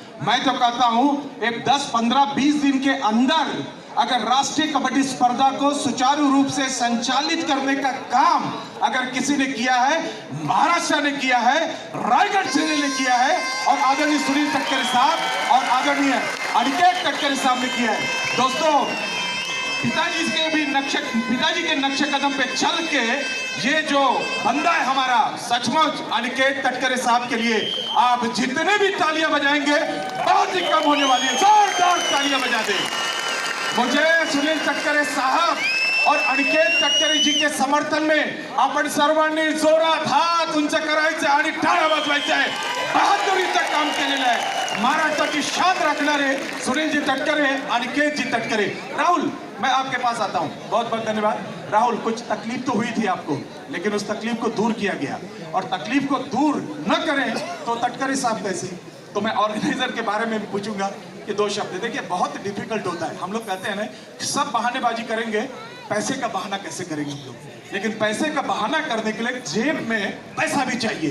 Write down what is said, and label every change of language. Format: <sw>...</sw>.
<hi>मैं तो कहता हूं एक 10, 15, 20 दिन के अंदर अगर राष्ट्रीय कबड्डी स्पर्धा को सुचारू रूप से संचालित करने का काम अगर किसी ने किया है, महाराष्ट्र ने किया है, रायगढ़ जिले ने किया है और आदरणीय सुनील तटकरे साहब और आदरणीय अनिकेत तटकरे साहब ने किया है. दोस्तों, पिताजी के नक्शे कदम पे चल के ये जो बंदा है हमारा, सचमुच अनिकेत तटकरे साहब के लिए आप जितने भी तालियां बजाएंगे बहुत ही कम होने वाली है. जोरदार तालियां बजा दे. मुझे सुनील तटकरे साहब और अनिकेत तटकरे जी के समर्थन में</hi> <mr>आपण सर्वांनी जोरात हात उंच करायचे आणि टाळ्या वाजवायच्या आहे. बहादुरीचं काम केलेलं आहे. महाराष्ट्राची शान राखणारे सुनील जी तटकरे, अनिकेत जी तटकरे.</mr> <hi>राहुल, मैं आपके पास आता हूं. बहुत बहुत धन्यवाद. राहुल, कुछ तकलीफ तो हुई थी आपको, लेकिन उस तकलीफ को दूर किया गया और तकलीफ को दूर न करें तो तटकरे साहब कैसे? तो मैं ऑर्गेनाइजर के बारे में पूछूंगा कि 2 शब्द. देखिए बहुत डिफिकल्ट होता है. हम लोग कहते हैं ना सब बहानेबाजी करेंगे, पैसे का बहाना कैसे करेंगे हम लोग, लेकिन पैसे का बहाना करने के लिए जेब में पैसा भी चाहिए.</hi>